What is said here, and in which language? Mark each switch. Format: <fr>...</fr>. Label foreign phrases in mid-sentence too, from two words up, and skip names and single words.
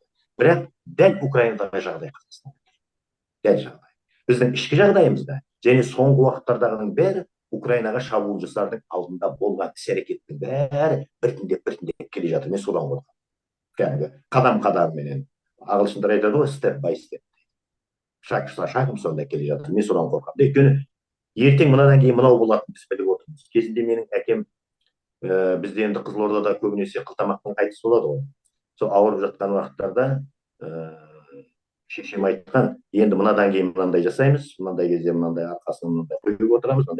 <kk>Бірақ дәл Украинадағы жағдай Қазақстан. Дәл жағдай. Біздің ішкі жағдайымызда және соңғы уақыттардағының бәрі Украинаға шабуыл жасардың алдында болған іс-әрекеттің бәрі біртіндеп келе жатыр. Мен содан қорқамын. Кәдімгі қадам-қадамменен. Ағылшындар айтады ғой,</kk> <en>step by step.</en> <kk>Шағым сонда келе жатыр. Мен содан қорқамын. Өйткені ертең мынадан кейін мынау болатынын біз біліп отырмыз. Кезінде менің әкем бізде енді Қызылордада көбінесе қылтамақтың қайтыс болады ғой. Сол ауырып жатқан уақыттарда шешем айтқан, енді мынадан кейін мынандай жасаймыз, мынандай кезде мынандай арқасынан мынандай қойып отырамыз, мынандай.</kk>